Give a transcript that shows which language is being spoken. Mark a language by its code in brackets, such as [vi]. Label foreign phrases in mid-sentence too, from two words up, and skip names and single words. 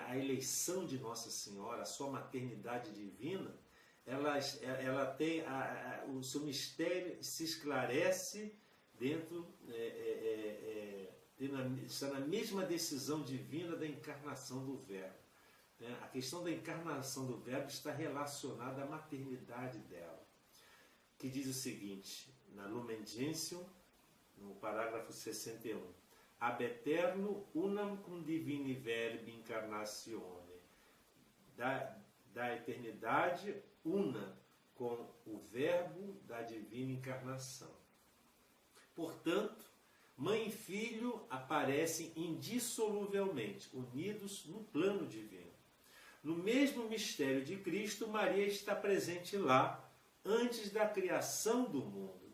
[pt] A eleição de Nossa Senhora, a sua maternidade divina, ela tem o seu mistério se esclarece está na mesma decisão divina da encarnação do Verbo. A questão da encarnação do Verbo está relacionada à maternidade dela, que diz o seguinte, na Lumen Gentium, no parágrafo 61, [la] ab aeterno unam cum divini verbi incarnatione, [pt] da eternidade una com o Verbo da divina encarnação. Portanto, mãe e filho aparecem indissoluvelmente, unidos no plano divino. No mesmo mistério de Cristo, Maria está presente lá, antes da criação do mundo.